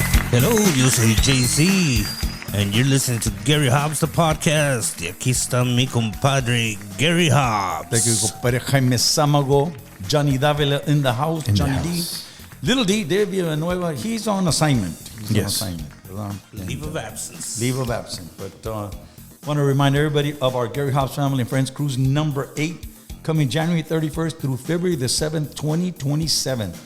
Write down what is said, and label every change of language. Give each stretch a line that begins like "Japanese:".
English: Hello,
Spanish: yo soy
English: JC, and you're listening to Gary Hobbs, the podcast.
Spanish: Y aquí está mi compadre, Gary Hobbs.
English: Thank you, compadre Jaime Samago, Johnny Davila in the house, Johnny D. Little D, Dave Villanueva, he's on assignment. Leave of absence. Leave of absence. But want to remind everybody of our Gary Hobbs Family and Friends Cruise number 8, coming January 31st through February the 7th, 2027.